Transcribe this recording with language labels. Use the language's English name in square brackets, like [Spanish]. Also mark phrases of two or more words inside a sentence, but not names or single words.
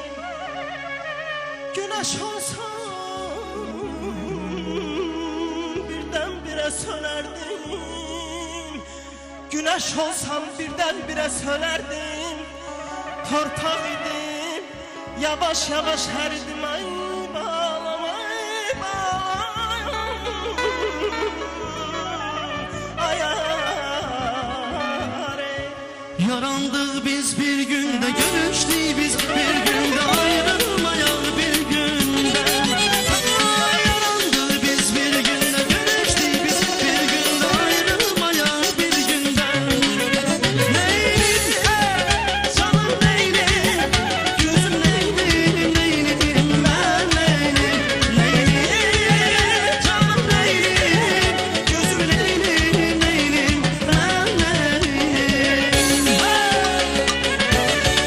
[Azerbaijani] Güneş olsam birdən-birə sönərdim Güneş olsam birdən-birə sönərdim Torpaq idim yavaş yavaş həridim ay balam ay balam [Turkish] ay ay Yarandık biz bir günde, görüştük biz bir günde, ayrılmayan bir günde. Yarandık biz bir günde, görüştük biz bir günde, ayrılmayan bir günde. Leylim, canım leylim, gözüm leylim, leylim, ben leylim, leylim, canım leylim, gözüm leylim, leylim, ben leylim.